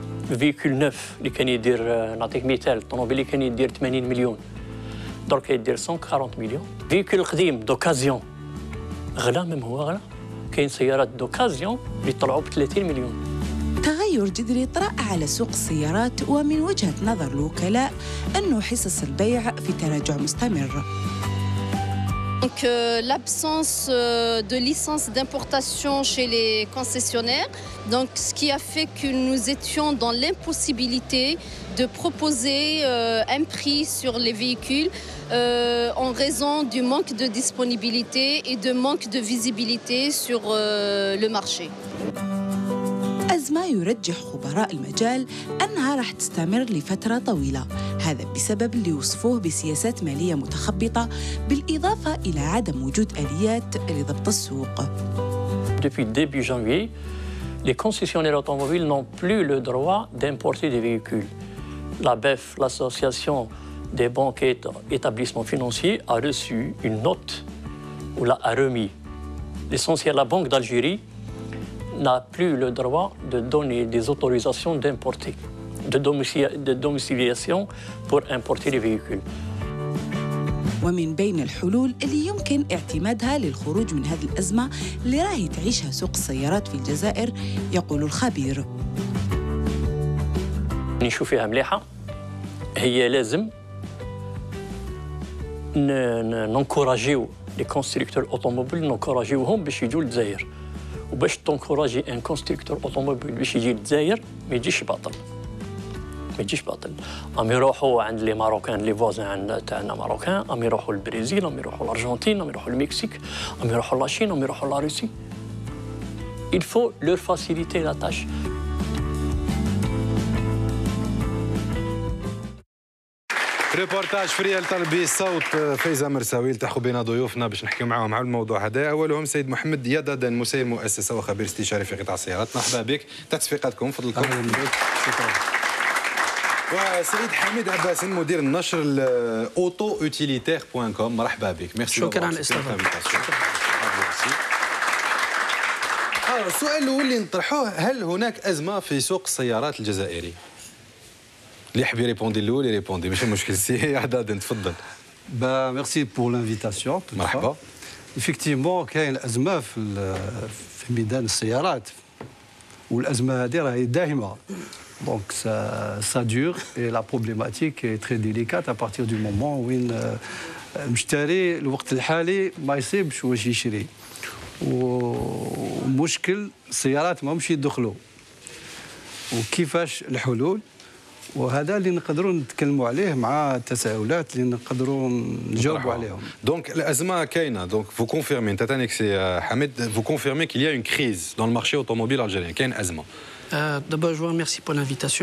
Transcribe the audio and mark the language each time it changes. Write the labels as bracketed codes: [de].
[ar] الفيكول نوف اللي كان يدير، نعطيك مثال، الطوموبيل اللي كان يدير 80 مليون درك يدير 140 مليون. الفيكول القديم دوكازيون غلا، ميم هو غلا. كاين سيارات دوكازيون اللي طلعوا ب 30 مليون. تغير جذري طرأ على سوق السيارات، ومن وجهة نظر الوكلاء أنه حصص البيع في تراجع مستمر. [fr] Donc l'absence de licence d'importation chez les concessionnaires, donc ce qui a fait que nous étions dans l'impossibilité de proposer un prix sur les véhicules en raison du manque de disponibilité et de manque de visibilité sur le marché. [ar] أزمة يرجح خبراء المجال أنها راح تستمر لفترة طويلة، هذا بسبب اللي وصفوه بسياسات مالية متخبطة بالإضافة إلى عدم وجود آليات لضبط السوق. [fr] Depuis début janvier, les concessionnaires automobiles n'ont plus le droit d'importer des véhicules. La BEF, l'association des banques et établissements financiers, a reçu une note ou l'a remis. L'essentiel, la Banque d'Algérie n'a plus le droit de donner des autorisations d'importer, de domiciliation pour importer les véhicules. [ar] ومن بين الحلول اللي يمكن اعتمادها للخروج من هذه الأزمة اللي راهي تعيشها سوق السيارات في الجزائر، يقول الخبير. نشوف فيها مليحة، هي لازم ننكوراجيو لي كونستركتور اوتوموبيل، ننكوراجيوهم باش يجوا للجزائر. وباش تنكوراجي ان كونستركتور اوتوموبيل باش يجي للجزائر ما يجيش باطل، ما يجيش باطل. ام يروحوا عند لي ماروكان، لي فوزان تاعنا ماروكان، ام يروحوا للبرازيل، ام يروحوا للارجنتين، ام يروحوا للمكسيك، ام يروحوا للصين، ام يروحوا لروسيا. [fr] il faut leur faciliter la tâche. [ar] ريبورتاج فريال طلبي، صوت فايزة مرساوي. التحقوا بنا ضيوفنا باش نحكيو معاهم على الموضوع هذا. اولهم سيد محمد يددن، مسير مؤسسه وخبير استشاري في قطاع السيارات. مرحبا بك، تصفيقاتكم فضلكم. شكرا. وسيد حميد عباس، مدير النشر autoutilitaire.com. مرحبا بك، ميرسي. شكرا على الاستضافه. السؤال الاول اللي نطرحوه، هل هناك ازمه في سوق السيارات الجزائري؟ اللي يحب يريبوندي الاول يريبوندي ماشي مشكل. سي عداد تفضل. [fr] Merci pour l'invitation. [ar] مرحبا. Effectivement, كاين الأزمة في ميدان السيارات والأزمة هذه راهي دائمة. [fr] Donc ça dure et la problématique est très délicate à partir du moment où [ar] المشتري الوقت الحالي ما يصيبش واش يشري. ومشكل السيارات ما مش يدخلوا. وكيفاش الحلول؟ وهذا اللي نقدروا نتكلموا عليه مع التساؤلات اللي نقدروا نجاوبوا عليهم. [fr] Donc l'azma [ar] كاينه. [fr] Donc vous confirmez [ar] انت تانيك سي حميد [fr] vous confirmez qu'il y a une crise dans le marché automobile algérien. [ar] كاين ازمه. [fr] D'abord je vous remercie pour l'invitation.